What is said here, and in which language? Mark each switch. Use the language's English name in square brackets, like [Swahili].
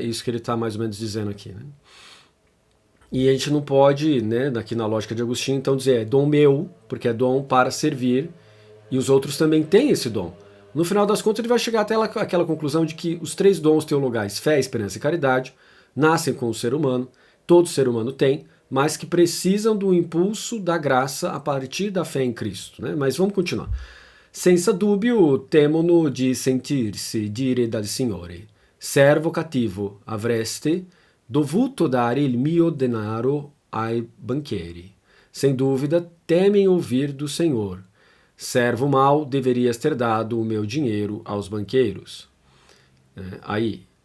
[Portuguese] Isso que ele está mais ou menos dizendo aqui, né? E a gente não pode, né, aqui na lógica de Agostinho, então dizer é dom meu, porque é dom para servir, e os outros também têm esse dom. No final das contas, ele vai chegar até aquela conclusão de que os três dons teologais, fé, esperança e caridade, nascem com o ser humano, todo ser humano tem, mas que precisam do impulso da graça a partir da fé em Cristo, né? Mas vamos continuar. [Italian] Senza dubbio temono di sentirsi dire dal Signore, servo cattivo, avreste dovuto dare il mio denaro ai banchieri. [Portuguese] Sem dúvida, temem ouvir do Senhor, servo mau, deverias ter dado o meu dinheiro aos banqueiros. Aí,